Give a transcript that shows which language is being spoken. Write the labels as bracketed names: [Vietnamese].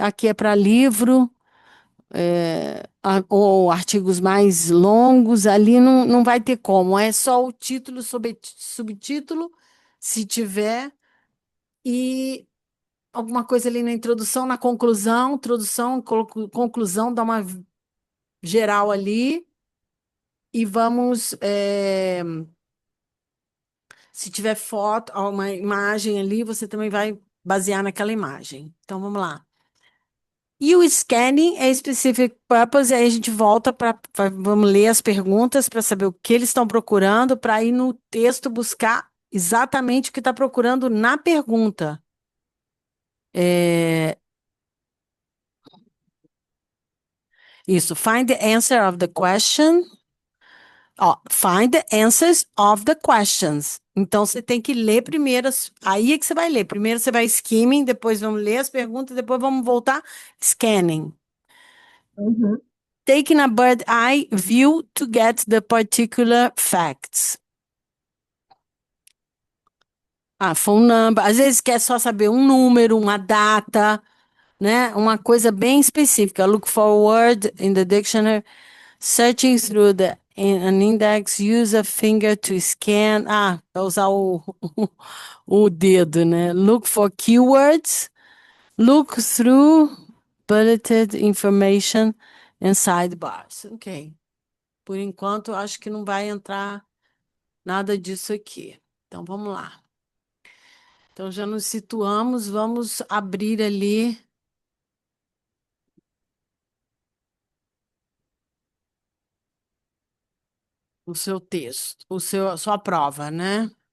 [Portuguese] Aqui é para livro, ou artigos mais longos, ali não vai ter como, é só o título, subtítulo, se tiver, e alguma coisa ali na introdução, na conclusão, introdução, conclusão, dá uma geral ali, e vamos, se tiver foto, uma imagem ali, você também vai basear naquela imagem. Então, vamos lá. E o scanning é [English] specific purpose, [Portuguese] aí a gente volta para vamos ler as perguntas para saber o que eles estão procurando, para ir no texto buscar exatamente o que está procurando na pergunta. É, isso, [English] find the answer of the question. [Portuguese] Ó, [English] find the answers of the questions. [Portuguese] Então você tem que ler primeiro, aí é que você vai ler. Primeiro você vai skimming, depois vamos ler as perguntas, depois vamos voltar scanning. Uhum. [English] Taking a bird eye view to get the particular facts. Phone number. [Portuguese] Às vezes quer só saber um número, uma data, né? Uma coisa bem específica. [English] Look for a word in the dictionary. Searching through an index, use a finger to scan. [Portuguese] Vai usar o dedo, né? [English] Look for keywords. Look through bulleted information and sidebars. Ok. [Portuguese] Por enquanto, acho que não vai entrar nada disso aqui. Então, vamos lá. Então, já nos situamos, vamos abrir ali o seu texto, a sua prova, né?